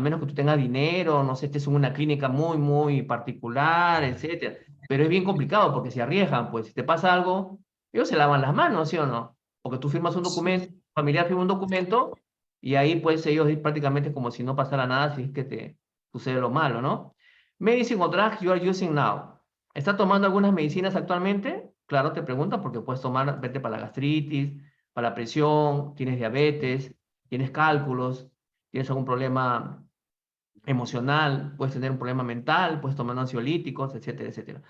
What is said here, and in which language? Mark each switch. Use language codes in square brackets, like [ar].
[es] A menos que tú tengas dinero, no sé, estés en una clínica muy, muy particular, etcétera. Pero es bien complicado porque se arriesgan, pues si te pasa algo, ellos se lavan las manos, ¿sí o no? Porque tú firmas un documento, familiar firma un documento y ahí pues ellos prácticamente como si no pasara nada si es que te sucede lo malo, ¿no? [en] Medicine or drug you are using now. [es] ¿Está tomando algunas medicinas actualmente? Claro, te preguntan porque puedes tomar, vete para la gastritis, para la presión, tienes diabetes, tienes cálculos, tienes algún problema emocional, puedes tener un problema mental, puedes tomar ansiolíticos, etcétera, etcétera.